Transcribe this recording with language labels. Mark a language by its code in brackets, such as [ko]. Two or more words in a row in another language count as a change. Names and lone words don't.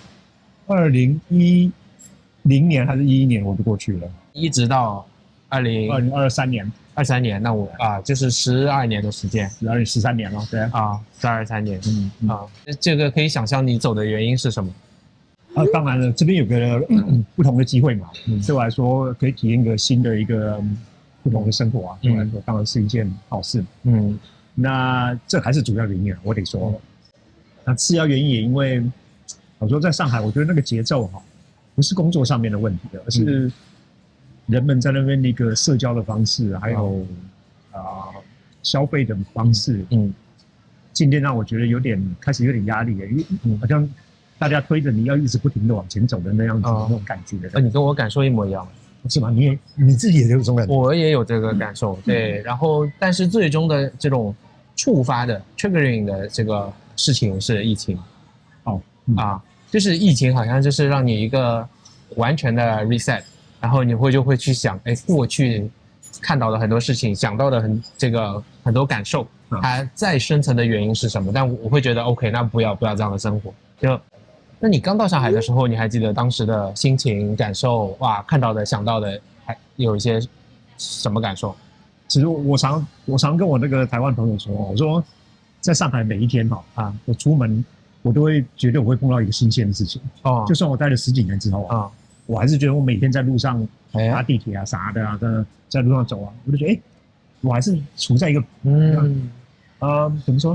[zh] ？2010 年還是11年我就過去了，一直到 2023年。 23年，那我就是12年的時間，13年了，对啊，12、13年，这個可以想象你走的原因是什麼？當然了，這邊有個不同的機會嘛，對我來說可以體驗一個新的一個不同的生活啊，對我來說當然是一件好事。那這還是主要原因啊，我得說。那次要原因也因為，我說在上海，我覺得那個節奏哈，不是工作上面的問題的，而是人們在那邊的一個社交的方式，還有消費的方式，今天讓我覺得開始有點壓力，因為好像大家推着你要一直不停的往前走的那樣子那種感覺。你跟我感受一模一樣，是嗎？你自己也有這種感覺？我也有這個感受，對。然後，但是最終的這種觸發的 triggering 的這個事情是疫情，就是疫情好像就是讓你一個完全的 reset。然後你就會去想，過去看到的很多事情，想到的很多感受，它再深層的原因是什麼？但我會覺得 OK， 那不要這樣的生活。那你剛到上海的時候，你還記得當時的心情感受？哇，看到的、想到的，還有一些什麼感受？其實我常跟我那個台灣朋友說，我說在上海每一天我出門我都會覺得我會碰到一個新鮮的事情。就算我待了10幾年之後我還是覺得我每天在路上搭地鐵啥的在路上走我就覺得我還是處在一個怎麼說？